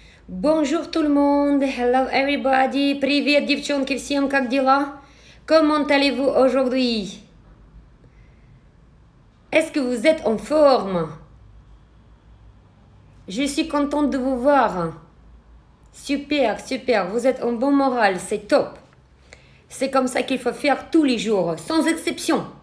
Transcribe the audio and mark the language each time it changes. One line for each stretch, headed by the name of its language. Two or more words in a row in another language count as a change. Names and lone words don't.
French: Bonjour tout le monde,
English: hello everybody,
Russian: привет девчонки, всем как дела?
French: Comment allez-vous aujourd'hui? Est-ce que vous êtes en forme? Je suis contente de vous voir. Super, super, vous êtes en bon moral, c'est top. C'est comme ça qu'il faut faire tous les jours, sans exception.